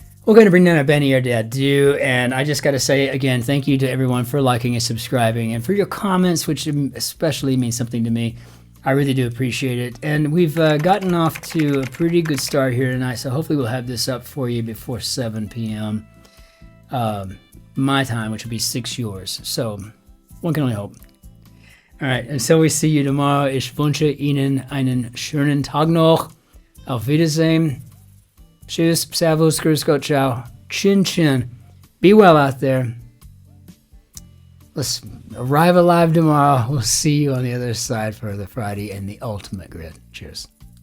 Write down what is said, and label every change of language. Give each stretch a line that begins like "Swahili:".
English: We're going to bring down a Benny or Dad do, and I just got to say again, thank you to everyone for liking and subscribing, and for your comments, which especially means something to me. I really do appreciate it, and we've gotten off to a pretty good start here tonight, so hopefully we'll have this up for you before 7 p.m. My time, which will be 6 yours. So one can only hope. All right, until we see you tomorrow,
German: ich wünsche Ihnen einen schönen Tag noch. Auf Wiedersehen. Tschüss, servus, grüß Gott, ciao.
English: Cin-Cin. Be well out there. Let's arrive alive tomorrow. We'll see you on the other side for the Friday and the ultimate grid. Cheers.